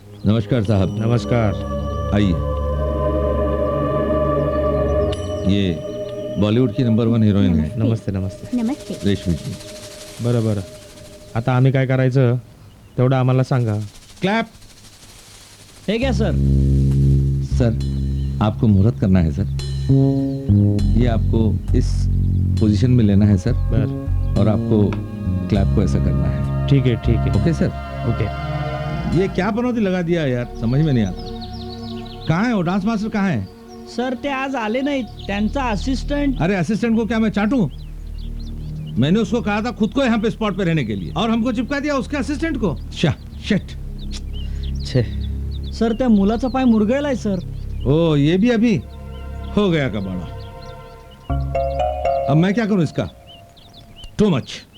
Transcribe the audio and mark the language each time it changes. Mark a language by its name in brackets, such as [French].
[Hindi] नमस्कार साहब. नमस्कार. आइए. ये बॉलीवुड की नंबर 1 हीरोइन है नमस्ते नमस्ते. नमस्ते. रेशमी जी. [Marathi] बरं बरं. आता आम्ही काय करायचं तेवढं आम्हाला सांगा. [English] Clap. [Marathi] हे घ्या सर. [Hindi] सर, आपको मुहूर्त करना है सर. ये आपको इस पोजीशन में लेना है सर. [Marathi] बर. [Hindi] और आपको क्लैप को ऐसा करना है. [Marathi] ठीक आहे ठीक आहे. [English] Okay sir. Okay. [Hindi] ये क्या पनौती लगा दिया यार, समझ में नहीं आता. कहाँ है वो डांस मास्टर, कहाँ है? [Marathi] सर ते आज आले नाहीत. त्यांचा असिस्टंट. [Hindi] अरे असिस्टेंट को क्या मैं चाटूं? मैंने उसको कहा था खुद को यहाँ पे स्पॉट पे रहने के लिए, और हमको चिपका दिया उसके असिस्टेंट को. [English] Shit. [Marathi] छे. सर त्या मुलाचा पाय मुरगळलाय सर. [Hindi] ओ, ये भी अभी हो गया का बड़ा. अब मैं क्या करूं इसका? [English] Too much.